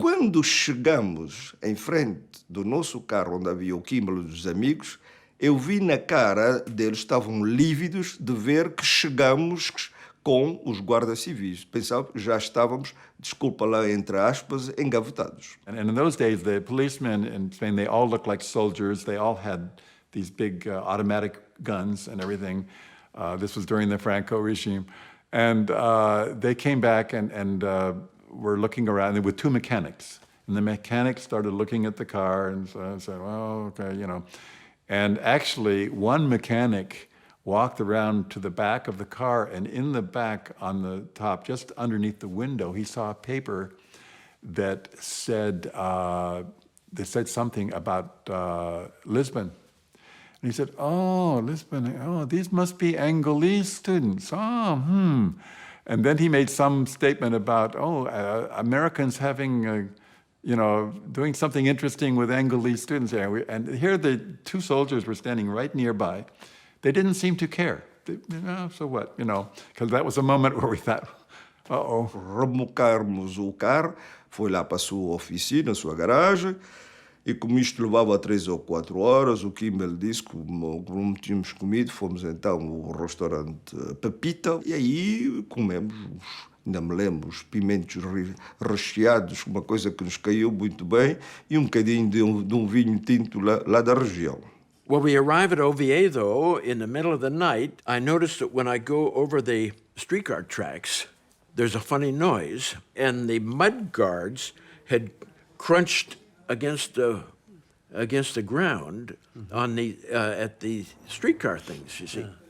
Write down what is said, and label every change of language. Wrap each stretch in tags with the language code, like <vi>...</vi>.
<pt>Quando chegamos em frente do nosso carro, onde havia o Kimball dos amigos, eu vi na cara deles, estavam lívidos de ver que chegamos com os guardas civis. Pensava que já estávamos, desculpa lá, entre aspas, engavetados.</pt> <en>And in those days, the policemen in Spain, they all looked like soldiers. They all had these big automatic guns and everything. This was during the Franco regime. And they came back and were looking around with two mechanics. And the mechanics started looking at the car and said, well, okay, you know. And actually, one mechanic walked around to the back of the car, and in the back on the top, just underneath the window, he saw a paper that said something about Lisbon. And he said, oh, Lisbon, oh, these must be Angolese students. Oh, And then he made some statement about, Americans having, doing something interesting with Angolese students here. And here the two soldiers were standing right nearby. They didn't seem to care. So what, because that was a moment where we thought, uh-oh.</en> <pt>Remocarmos o carro, foi lá para a sua oficina, a sua garagem, e como isto levava 3 ou 4 horas, o Kimball disse que como tínhamos comido, fomos então ao restaurante Pepita, e aí comemos, ainda me lembro, os pimentos recheados, uma coisa que nos caiu muito bem, e bocadinho de um vinho tinto lá da região.</pt> <en>Well, we arrive at Oviedo in the middle of the night. I noticed that when I go over the streetcar tracks, there's a funny noise, and the mud guards had crunched against the ground on the at the streetcar things, you see.</en>